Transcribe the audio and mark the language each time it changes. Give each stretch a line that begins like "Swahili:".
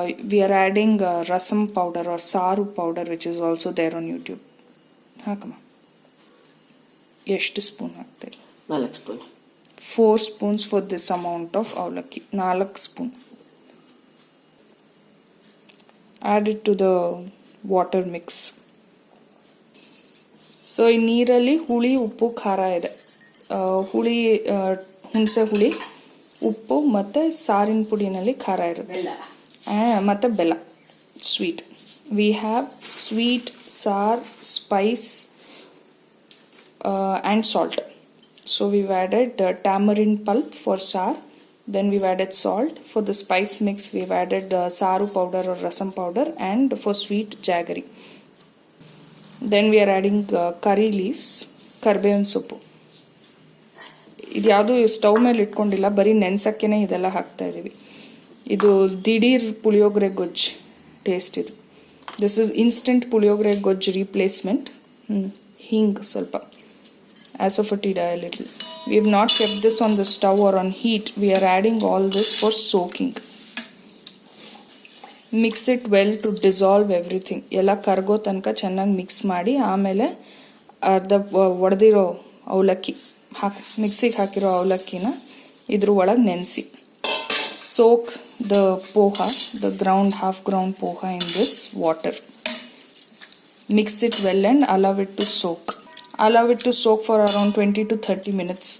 English: We are adding rasam powder or saru powder which is also there on YouTube.
Kannada: ಹಾಕಮ್ಮ. ಎಷ್ಟು spoon ಹಾಕ್ತೀರಿ? 4 spoon.
English: 4 spoons for this amount of avalakki.
Kannada: 4 spoon.
English: Add it to the water mix.
Kannada: So ಈ ನೀರಲ್ಲಿ ಹುಳಿ, ಉಪ್ಪು, ಖಾರ ಇದೆ. ಹುಣಸೆ ಹುಳಿ, ಉಪ್ಪು ಮತ್ತು ಸಾರಿನ ಪುಡಿನಲ್ಲಿ ಖಾರ ಇರುತ್ತೆ. ಮತ್ತು ಬೆಲ್ಲ,
English: Sweet. We have sweet, sour, spice and salt. So we've added tamarind pulp for sour. Then we've added salt. For the spice mix we've added saru powder or rasam powder, and for sweet jaggery. Then we are adding curry leaves,
Kannada: ಕರ್ಬೇವಿನ ಸೊಪ್ಪು. ಇದು ಯಾವುದು stove ಮೇಲೆ ಇಟ್ಕೊಂಡಿಲ್ಲ, ಬರೀ ನೆನ್ಸಕ್ಕೇನೆ ಇದೆಲ್ಲ ಹಾಕ್ತಾ ಇದ್ದೀವಿ. ಇದು ದಿಢೀರ್ ಪುಳಿಯೋಗರೆ ಗೊಜ್ಜು ಟೇಸ್ಟ್ ಇದು.
English: This is instant puliyogare ಗೊಜ್ಜು replacement.
Kannada: ಹಿಂಗೆ ಸ್ವಲ್ಪ.
English: Asafoetida a little. We have not kept this on the stove or on heat. We are adding all this for soaking. Mix it well to dissolve everything.
Kannada: ಎಲ್ಲ ಕರಗೋ ತನಕ ಚೆನ್ನಾಗಿ mix ಮಾಡಿ ಆಮೇಲೆ ಅರ್ಧ ಒಡೆದಿರೋ ಅವಲಕ್ಕಿ ಮಿಕ್ಸಿಗೆ ಹಾಕಿರೋ ಅವಲಕ್ಕಿನ ಇದ್ರ ಒಳಗೆ ನೆನೆಸಿ.
English: Soak the poha, the half ground poha in this water. Mix it well and allow it to soak. Allow it to soak for around 20 to 30 minutes.